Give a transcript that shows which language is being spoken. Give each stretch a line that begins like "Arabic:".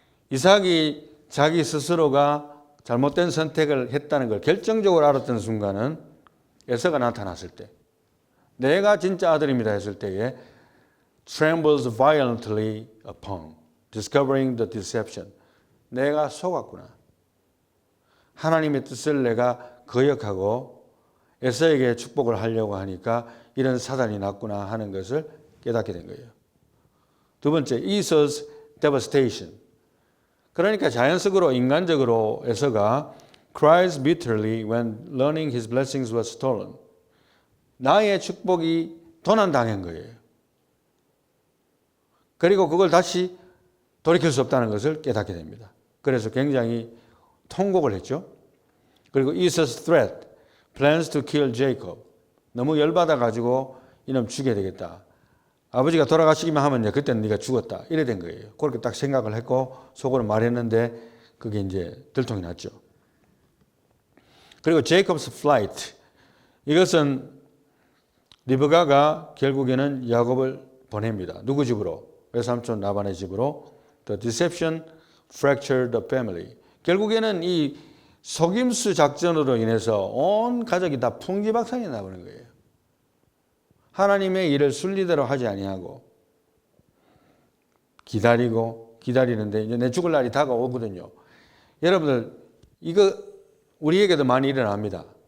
Korean: 이삭이 자기 스스로가 잘못된 선택을 했다는 걸 결정적으로 알았던 순간은 에서가 나타났을 때, 내가 진짜 아들입니다 했을 때에
English: trembles violently upon discovering the deception.
Korean: 내가 속았구나. 하나님의 뜻을 내가 거역하고 에서에게 축복을 하려고 하니까 이런 사단이 났구나 하는 것을 깨닫게 된 거예요. 두 번째, Esau's devastation. 그러니까 자연적으로 인간적으로 에서가
English: cries bitterly when learning his blessings was stolen.
Korean: 나의 축복이 도난당한 거예요. 그리고 그걸 다시 돌이킬 수 없다는 것을 깨닫게 됩니다. 그래서 굉장히 통곡을 했죠. 그리고
English: Esau's threat, plans to kill Jacob.
Korean: 너무 열받아가지고 이놈 죽여야 되겠다. 아버지가 돌아가시기만 하면 그때는 네가 죽었다. 이래 된 거예요. 그렇게 딱 생각을 했고 속으로 말했는데 그게 이제 들통이 났죠. 그리고 Jacob's flight. 이것은 리브가가 결국에는 야곱을 보냅니다. 누구 집으로? 외삼촌 라반의 집으로.
English: The deception fractured the family.
Korean: 결국에는 이 속임수 작전으로 인해서 온 가족이 다 풍지박산이 나버린 거예요. 하나님의 일을 순리대로 하지 아니하고 기다리는데 이제 내 죽을 날이 다가오거든요. 여러분들 이거 우리에게도 많이 일어납니다.